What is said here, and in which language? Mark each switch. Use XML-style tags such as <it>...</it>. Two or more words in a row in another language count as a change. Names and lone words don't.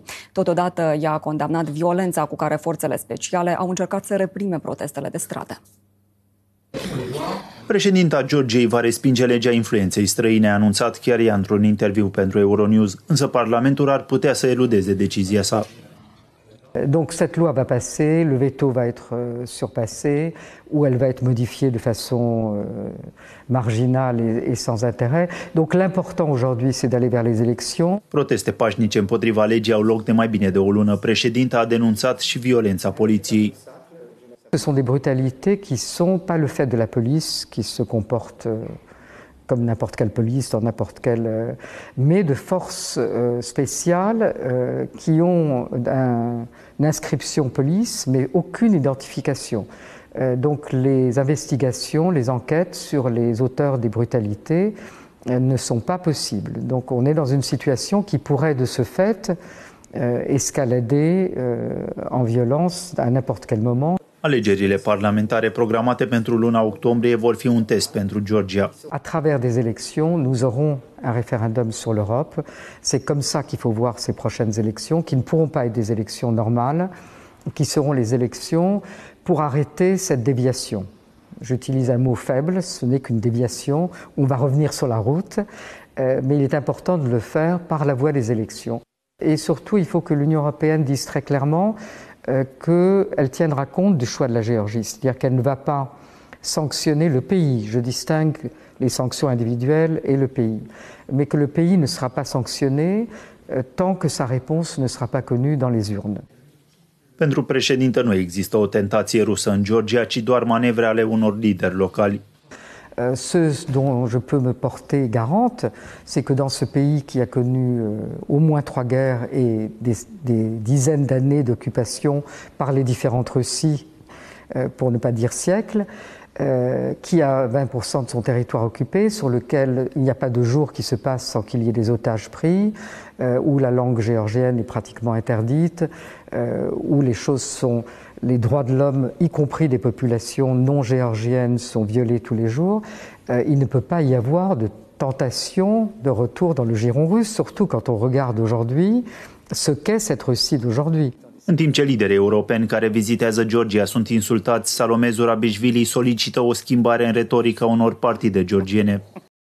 <ro>Totodată, ea a condamnat violența cu care forțele speciale au încercat să reprime protestele de stradă. Președinta Georgiei va respinge legea influenței străine, a anunțat chiar ea într-un interviu pentru Euronews, însă Parlamentul ar putea să eludeze decizia sa.</ro> <fr>Donc cette loi va passer, le veto va être surpassé, ou elle va être modifiée de façon marginale et sans intérêt. Donc l'important aujourd'hui, c'est d'aller vers les élections.</fr> <ro>Proteste pașnice împotriva legii au loc de mai bine de o lună. Președinta a denunțat și violența poliției.</ro> <fr>Ce sont des brutalités qui sont pas le fait de la police, qui se comporte comme n'importe quelle police, dans n'importe quelle... mais de forces spéciales qui ont une inscription police, mais aucune identification. Donc les investigations, les enquêtes sur les auteurs des brutalités ne sont pas possibles. Donc on est dans une situation qui pourrait de ce fait escalader en violence à n'importe quel moment.</fr> <ro>Alegerile parlamentare programate pentru luna octombrie vor fi un test pentru Georgia.</ro> <fr>À travers des élections, nous aurons un référendum sur l'Europe. C'est comme ça qu'il faut voir ces prochaines élections, qui ne pourront pas être des élections normales, qui seront les élections pour arrêter cette déviation. J'utilise un mot faible, ce n'est qu'une déviation. On va revenir sur la route, mais il est important de le faire par la voie des élections. Et surtout, il faut que l'Union européenne dise très clairement qu'elle tiendra compte du choix de la Géorgie, c'est-à-dire qu'elle ne va pas sanctionner le pays. Je distingue les sanctions individuelles et le pays, mais que le pays ne sera pas sanctionné tant que sa réponse ne sera pas connue dans les urnes.</fr> <ro>Pentru președintă nu există o tentație rusă în Georgia, ci doar manevre ale unor lideri locali.</ro> <fr>Ce dont je peux me porter garante, c'est que dans ce pays qui a connu au moins 3 guerres et des dizaines d'années d'occupation par les différentes Russies, pour ne pas dire siècles, qui a 20% de son territoire occupé, sur lequel il n'y a pas de jour qui se passe sans qu'il y ait des otages pris, où la langue géorgienne est pratiquement interdite, où les droits de l'homme, y compris des populations non géorgiennes, sont violés tous les jours. Il ne peut pas y avoir de tentation de retour dans le giron russe, surtout quand on regarde aujourd'hui ce qu'est cette Russie d'aujourd'hui.</fr> <ro>În timp ce liderii europeni care vizitează Georgia sunt insultați, Salome Zurabișvili solicită o schimbare în retorica unor partide georgiene.</ro>